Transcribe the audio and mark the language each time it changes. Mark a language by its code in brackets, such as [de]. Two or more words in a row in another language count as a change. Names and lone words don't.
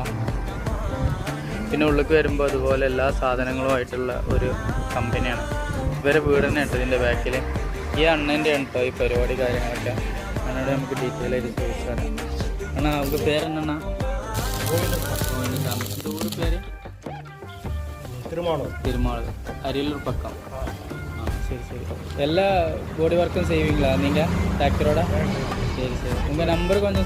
[ml] പിന്നെ ഉള്ളിലേക്ക് വരുമ്പോൾ അതുപോലെ എല്ലാ സാധനങ്ങളുമായിട്ടുള്ള ഒരു കമ്പനിയാണ്. ഇവരെ വീട് തന്നെ ഉണ്ട് ഇതിൻ്റെ ബാക്കിൽ. ഈ അണ്ണൻ്റെ ആണ് കേട്ടോ ഈ പരിപാടി കാര്യങ്ങളൊക്കെ. അണ്ണോട് നമുക്ക് ഡീറ്റെയിൽ ആയിട്ട് ചോദിച്ചാണ്. അണ്ണാ നമുക്ക് പേരെന്നാ? [ta] ஊர் பேர் திருமாள், அரியலூர் பக்கம். சரி சரி. எல்லா [en] body work-um [ta] செய்வீங்களா நீங்கள் டிராக்டரோட? சரி சரி. உங்கள் நம்பர் கொஞ்சம்